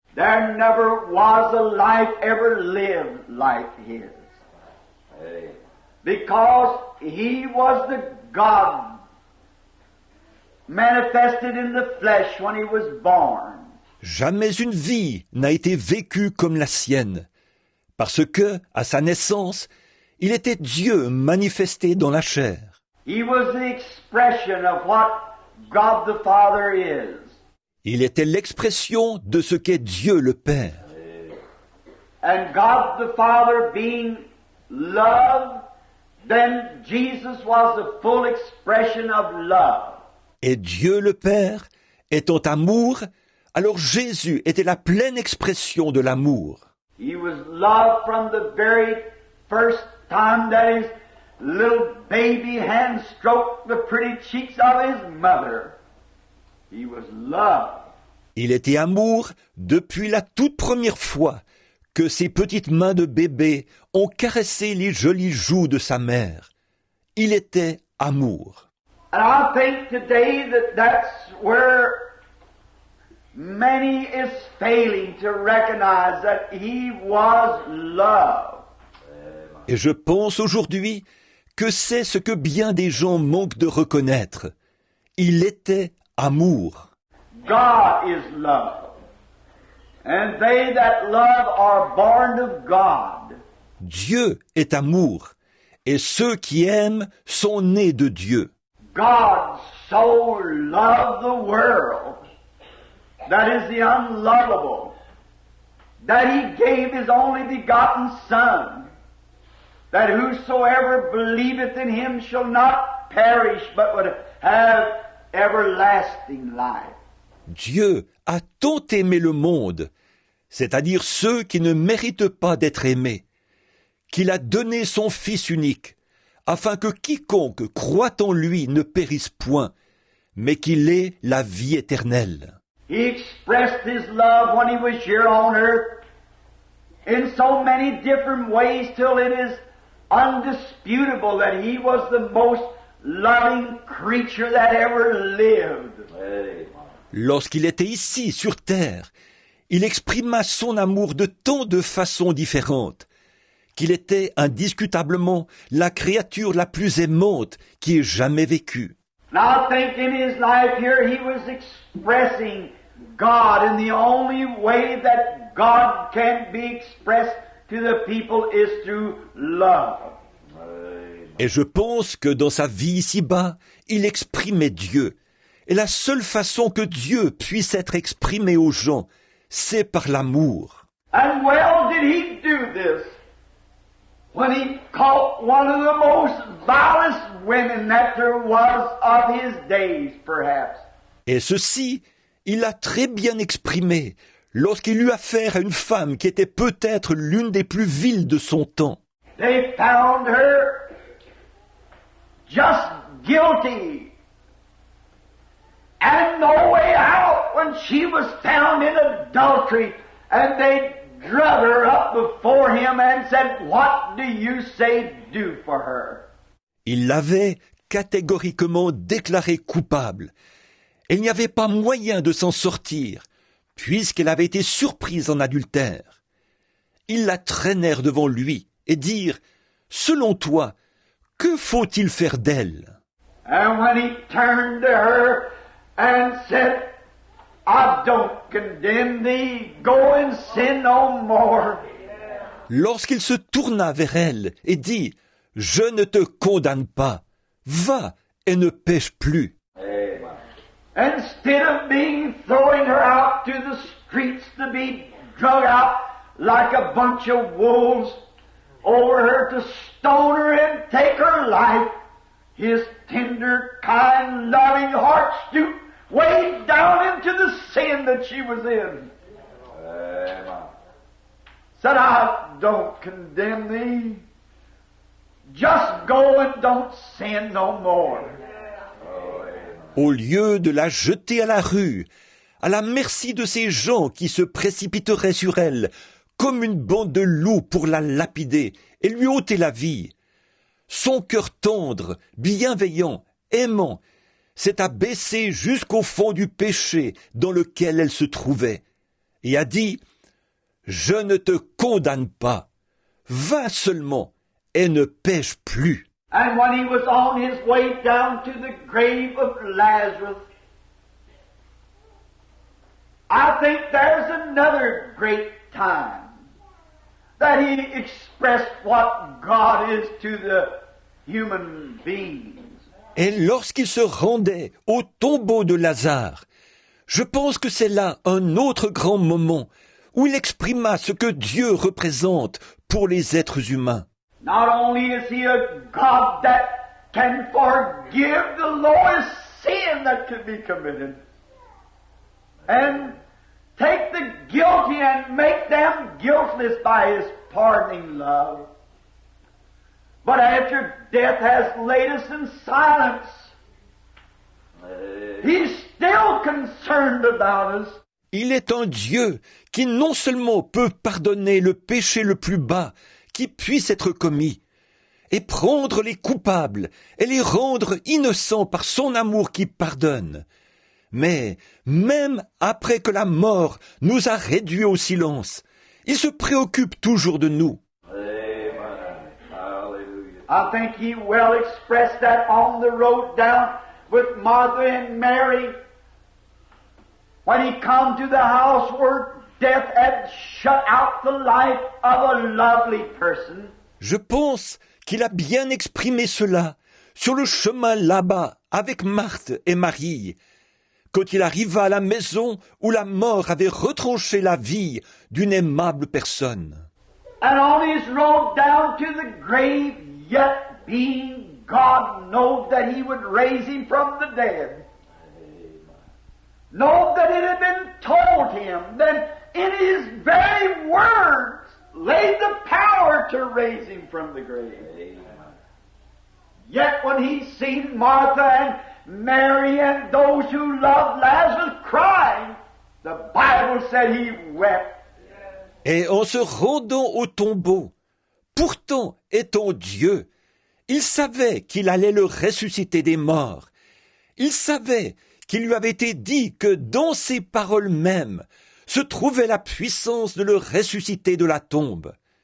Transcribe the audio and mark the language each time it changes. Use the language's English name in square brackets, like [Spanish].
[English] There never was a life ever lived like his. Because he was the God manifested in the flesh when he was born. [French] Jamais une vie n'a été vécue comme la sienne, parce que, à sa naissance, il était Dieu manifesté dans la chair. [English] He was the expression of what God the Father is. [French] Il était l'expression de ce qu'est Dieu le Père. [English] And God the Father being love, then Jesus was the full expression of love. [French] Et Dieu le Père étant amour, alors Jésus était la pleine expression de l'amour. [English] He was love from the very first time that his little baby hand stroked the pretty cheeks of his mother. He was love. [French] Il était amour depuis la toute première fois que ses petites mains de bébé ont caressé les jolies joues de sa mère. Il était amour. [English] And I think today that that's where many is failing to recognize that he was love. [French] Et je pense aujourd'hui que c'est ce que bien des gens manquent de reconnaître. Il était amour. [English] God is love. And they that love are born of God. [French] Dieu est amour. Et ceux qui aiment sont nés de Dieu. [English] God so loved the world, that is the unlovable, that he gave his only begotten Son, that whosoever believeth in him shall not perish, but would have everlasting life. [French] Dieu a tant aimé le monde, c'est-à-dire ceux qui ne méritent pas d'être aimés, qu'il a donné son Fils unique, afin que quiconque croit en lui ne périsse point, mais qu'il ait la vie éternelle. [English] He expressed his love when he was here on earth in so many different ways till it is undisputable that he was the most loving creature that ever lived. [French] Lorsqu'il était ici, sur terre, il exprima son amour de tant de façons différentes, qu'il était indiscutablement la créature la plus aimante qui ait jamais vécu. [English] And I think in his life here he was expressing God in the only way that God can be expressed to the people is through love. [French] Et je pense que dans sa vie ici-bas, il exprimait Dieu. Et la seule façon que Dieu puisse être exprimé aux gens, c'est par l'amour. [English] And well did he do this. when he caught one of the most vilest women that there was of his days, perhaps. [French] Et ceci, il l'a très bien exprimé lorsqu'il eut affaire à une femme qui était peut-être l'une des plus viles de son temps. [English] They found her just guilty and no way out when she was found in adultery, and they drug her up before him and said, "What do you say do for her?" [French] Il l'avait catégoriquement déclarée coupable. Et il n'y avait pas moyen de s'en sortir, puisqu'elle avait été surprise en adultère. Ils la traînèrent devant lui et dirent, « Selon toi, que faut-il faire d'elle ?» [English] And when he turned to her and said, "I don't condemn thee, go and sin no more." [French] Lorsqu'il se tourna vers elle et dit, « Je ne te condamne pas, va et ne pêche plus. » [English] Instead of throwing her out to the streets to be drug out like a bunch of wolves over her to stone her and take her life, his tender, kind, loving heart stooped way down into the sin that she was in. Said, "I don't condemn thee. Just go and don't sin no more." [French] Au lieu de la jeter à la rue, à la merci de ces gens qui se précipiteraient sur elle, comme une bande de loups pour la lapider et lui ôter la vie, son cœur tendre, bienveillant, aimant, s'est abaissé jusqu'au fond du péché dans lequel elle se trouvait, et a dit, « Je ne te condamne pas, va seulement et ne pêche plus. » [English] And when he was on his way down to the grave of Lazarus, I think there's another great time that he expressed what God is to the human beings. [French] Et lorsqu'il se rendait au tombeau de Lazare, je pense que c'est là un autre grand moment où il exprima ce que Dieu représente pour les êtres humains. [English] Not only is he a God that can forgive the lowest sin that could be committed and take the guilty and make them guiltless by his pardoning love, but after death has laid us in silence, he's still concerned about us. [French] Il est un Dieu qui non seulement peut pardonner le péché le plus bas qui puisse être commis, et prendre les coupables et les rendre innocents par son amour qui pardonne, mais même après que la mort nous a réduits au silence, il se préoccupe toujours de nous. [English] I think he well expressed that on the road down with Martha and Mary when he come to the house where death had shut out the life of a lovely person. [French] Je pense qu'il a bien exprimé cela sur le chemin là-bas avec Marthe et Marie, quand il arriva à la maison où la mort avait retranché la vie d'une aimable personne. [English] And on his road down to the grave, yet being God knowed that he would raise him from the dead. Know that it had been told him that in his very words lay the power to raise him from the grave. Yet when he seen Martha and Mary and those who loved Lazarus crying, the Bible said he wept. [French] Et en se rendant au tombeau, pourtant étant Dieu, il savait qu'il allait le ressusciter des morts. Il savait qu'il lui avait été dit que dans ces paroles mêmes se trouvait la puissance de le ressusciter de la tombe.